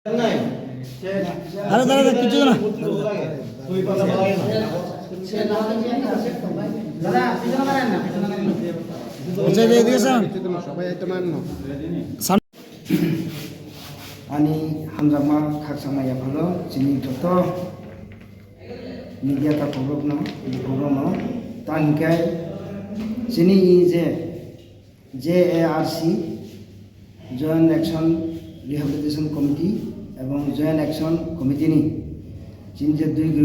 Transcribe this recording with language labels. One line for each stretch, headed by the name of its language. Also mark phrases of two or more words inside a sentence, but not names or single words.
Bangla: আরে দাঁড়া কিছু না
Kok Borok: Ani hamzama khaksama ya phalo chini joto media ta program no tangkai chini JARC Joint Action Rehabilitation Committee এবং Joint Action Committee ni chini je dui group